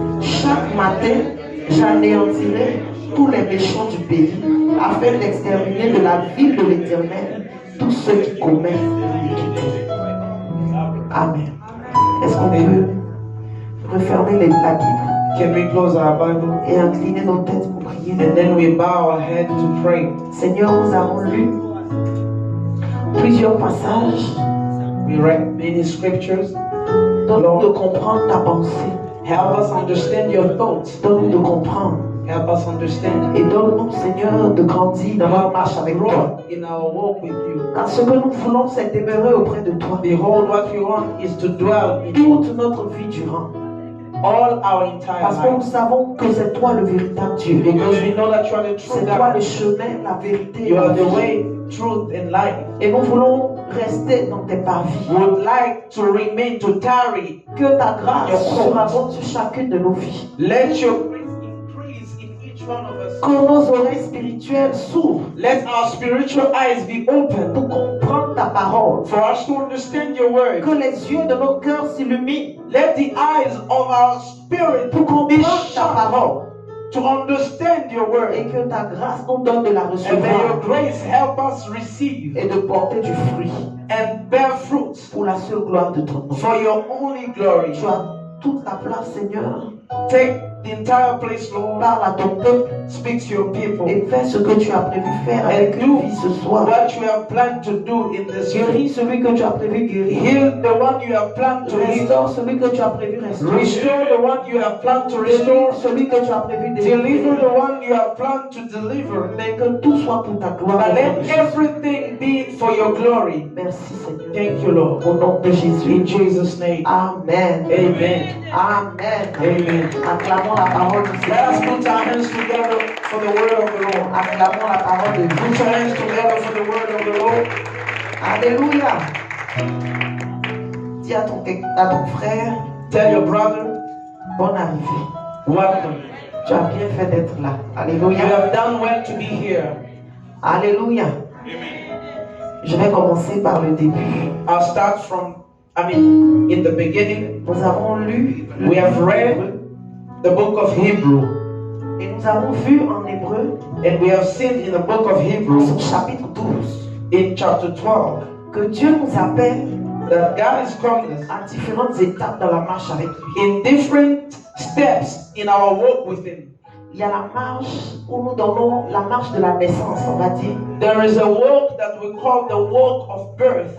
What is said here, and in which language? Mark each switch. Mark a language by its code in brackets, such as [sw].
[fr] Chaque matin, j'anéantirai tous les méchants du pays, afin d'exterminer de la ville de l'Éternel tous ceux qui commettent l'iniquité. Amen. Est-ce qu'on peut refermer la Bible? [en] Can we close our Bible? [fr] et incliner nos têtes pour prier? [en] And then we bow our head to pray. [fr] Seigneur, nous avons lu plusieurs passages. [en] We read many scriptures. [fr] Donne-nous de comprendre ta pensée. [en] Help us understand your thoughts. [fr] Donne-nous de comprendre. [en] Help us understand. [fr] Et donne-nous, Seigneur, de grandir dans notre marche avec toi. [en] Grow in our walk with you. [fr] Car ce que nous voulons, c'est demeurer auprès de toi. [en] Behold, what we want is to dwell in [fr] Toute notre vie durant. [en] all our entire [fr] Parce que nous [en] life. [fr] savons que c'est toi le véritable Dieu. [en] Because we know that you are the true [fr] C'est toi le [en] God. [fr] chemin, la vérité. et [en] You [fr] la [en] are the [fr] vie. [en] way, truth, and life. [fr] Et nous voulons rester dans tes parvis. [en] We would like to remain, to tarry. [fr] Que ta grâce surabonde sur chacune de nos vies. [en] Let your grace increase in each one of us. [fr] Que nos oreilles spirituelles s'ouvrent [en] Let our spiritual eyes be open [fr] pour comprendre ta parole. [en] for us to understand your word. [fr] Que les yeux de nos cœurs s'illuminent [en] Let the eyes of our spirit [fr] pour [en] be [fr] comprendre ta [en] sharp [fr] parole. [en] to understand your [fr] Et [en] word. [fr] que ta grâce nous donne de la [en] And may your [fr] recevoir [en] grace help us receive [fr] et de porter du fruit [en] and bear fruits [fr] pour la seule gloire de ton nom. [en] for your only glory. [fr] Tu as toute la place, Seigneur. [en] Take the entire place, Lord. [fr] Parle à ton peuple [en] Speak to your people. [fr] et fais ce que tu as prévu faire avec [en] And [fr] une [en] do [fr] vie ce soir. [en] what you have planned to do in this [fr] Guéris [en] year. [fr] celui que tu as prévu guérir. [en] Heal the one you have planned to heal. [fr] Restaure celui que tu as prévu restaurer. [en] Restore the one you have planned to restore. [fr] Délivre celui que tu as prévu [en] Deliver [fr] délivrer. [en] the one you have planned to deliver. [fr] Mais que tout soit pour ta gloire. [en] But [fr] au nom [en] let [fr] de Jésus. [en] everything be for your glory. [fr] Merci Seigneur. [en] Thank you, Lord. [fr] Au nom de Jésus. [en] In Jesus' name. Amen. Amen. Amen. Amen. [fr] Acclamons la parole du [en] Let us [fr] Seigneur. [en] put our hands together for the word of the Lord. [fr] Acclamons la parole de Dieu. [en] Put your hands together for the word of the Lord. [fr] Alléluia. Dis à ton frère, [en] Tell your brother, [fr] bonne arrivée. [en] welcome. [fr] Tu as bien fait d'être là. [en] You [fr] Alléluia. [en] have done well to be here. [fr] Alléluia. Je vais commencer par le début. [en] I'll start from, in the beginning. [fr] Nous avons lu le [en] We have [fr] livre [en] read [fr] d'Hébreux [en] the book of Hebrew. [fr] et nous avons vu en Hébreu, [en] And we have seen in the book of [fr] dans [en] Hebrew, [fr] son chapitre 12, [en] in chapter 12, [fr] que Dieu nous appelle [en] that God is calling us [fr] à différentes étapes dans la marche avec lui. [en] in different steps in our walk with Him. [fr] Il y a la marche où nous donnons la marche de la naissance, on va dire, [en] There is a walk that we call the walk of birth,